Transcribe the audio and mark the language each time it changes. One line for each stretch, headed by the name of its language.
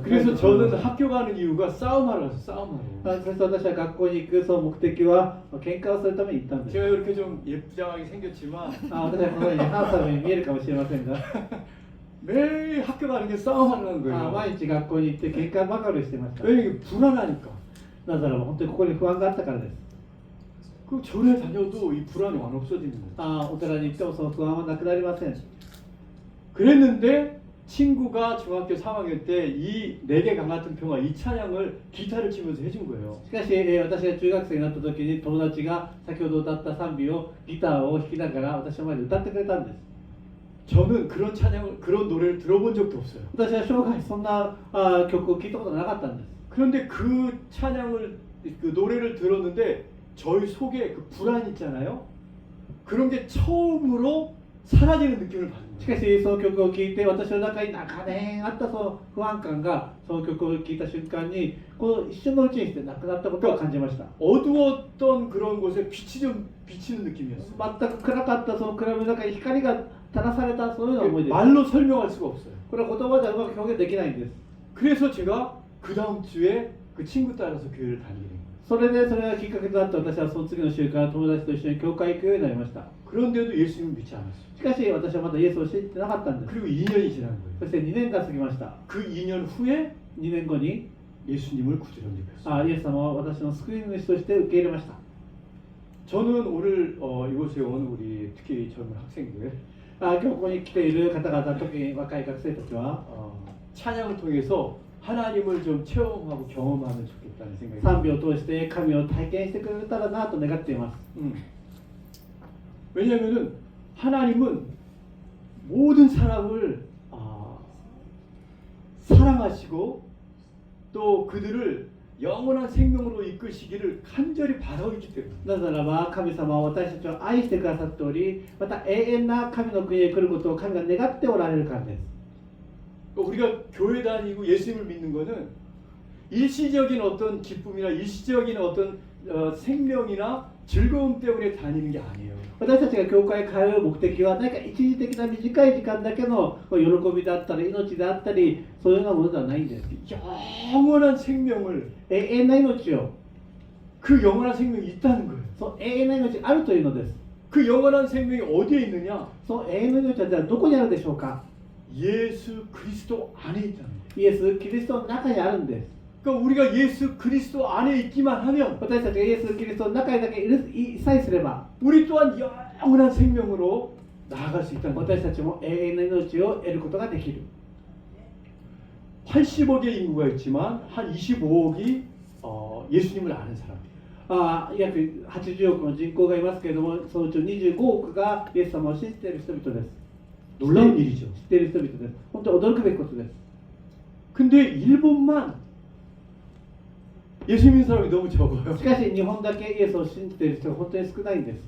Korean: 그래서 저는 학교 가는 이유가 싸움하러 가서 싸움하러.
Japanese: そして私は学校に行くその目的は喧嘩をするために行ったんです。
Korean: 제가 이렇게 좀 예쁘장하게 생겼지만
Japanese: 私はこのようにハンサムに見えるかもしれませんが、
Korean: 매일 학교 가는 게 싸움하는 거예요.
Japanese: 毎日学校に行って喧嘩ばかりしてました。
Korean: 왜냐면 불안하니까.
Japanese: なぜならば本当にここに不安があったからです。
Korean: 그 절에 다녀도 이 불안이 안 없어지는 거예요.
Japanese: お寺に行ってもその不安はなくなりません。
Korean: 그랬는데 친구가 중학교 3학년 때 이 내게 강 같은 평화 이 찬양을 기타를 치면서 해준 거예요.
Japanese: しかし、私が中学生になった時に友達が先ほど歌った賛美をギターを弾きながら私の前で歌ってくれたんです。
Korean: 저는 그런 노래를 들어본 적도 없어요.
Japanese: 私は生涯そんな曲を聴いたことがなかったんです。
Korean: 그런데 그 찬양을 그 노래를 들었는데 저희 속에 그 불안 있잖아요. 그런 게 처음으로 사라지는 느낌을 받는
Japanese: し
Korean: 거예요.
Japanese: かしその曲を聴いて私の中に長年あったその不安感がその曲を聴いた瞬間にこの一瞬のうちにしてなくなったことを感じました。
Korean: 어두웠던 그런 곳에 빛이 좀 비치는 느낌이었어요.
Japanese: 全く暗かったその暗闇の中に光が照らされたそういうような思いです。
Korean: 말로 설명할 수가 없어요.
Japanese: これは言葉ではうまく表現できないんです。
Korean: 그래서 제가 그 다음 주에 그 친구 따라서 교회를 다니게 된 거예요.
Japanese: それがきっかけとなって私はその次の週から友達と一緒に教会行くようになりました。
Korean: 그런데도 예수님을 믿지 않았어요.
Japanese: しかし私はまだイエスを信じてなかったんです。
Korean: 그리고 2년이 지난 거예요.
Japanese: そして2年が過ぎました。
Korean: 그 2년 후에
Japanese: 2年後に
Korean: 예수님을 구주로 영접했어요.
Japanese: イエス様を私の救い主として受け入れました。
Korean: 저는 오늘 이곳에 온 우리 특히 젊은 학생들
Japanese: 今日ここに来ている方々、特に若い学生たちは
Korean: 찬양을 통해서 하나님을 좀 체험하고 경험하면 좋겠다는 생각이
Japanese: 賛美を通して神を体験してくれたらなと願っています。
Korean: 왜냐하면은 하나님은 모든 사람을 사랑하시고 또 그들을 영원한 생명으로 이끄시기를 간절히 바라고 있기 때문에.
Japanese: なぜならば神様は私たちを愛してくださっており、また永遠な神の国へ来ることを神が願っておられるからです。
Korean: 우리가 교회 다니고 예수님을 믿는 거는 일시적인 어떤 기쁨이나 일시적인 어떤 생명이나 즐거움 때문에 다니는 게 아니에요.
Japanese: 私たちが教会に通う目的は何か一時的な短い時間だけの喜びであったり命であったりそういうようなものではないんです。
Korean: 영원한 생명을
Japanese: 永遠な命を
Korean: 그 영원한 생명이 있다는 거예요.
Japanese: その永遠な命があるというのです。
Korean: 그 영원한 생명이 어디에 있느냐?
Japanese: その永遠の命はじゃあどこにあるでしょうか。
Korean: 예수 그리스도 안에 있다는 거예요.
Japanese: イエス・キリストの中にあるんです。
Korean: 그러니까 우리가 예수 그리스도 안에 있기만 하면
Japanese: 私たちがイエス・キリストの中にだけいさえすれば
Korean: 우리 또한 영원한 생명으로 나아갈 수 있다는 거예요.
Japanese: 私たちも永遠な命を得ることができる。
Korean: 80억의 인구가 있지만 한 25억이 예수님을 아는 사람이에요.
Japanese: 約80億の人口がいますけれども、そのうち25億がイエス様を信じている人々です。
Korean: 놀라운 일이죠.
Japanese: 知っている人々です。本当に驚くべきことです。
Korean: 근데 일본만 예수 믿는 사람이 너무 적어요.
Japanese: しかし日本だけイエスを信じている人が本当に少ないんです。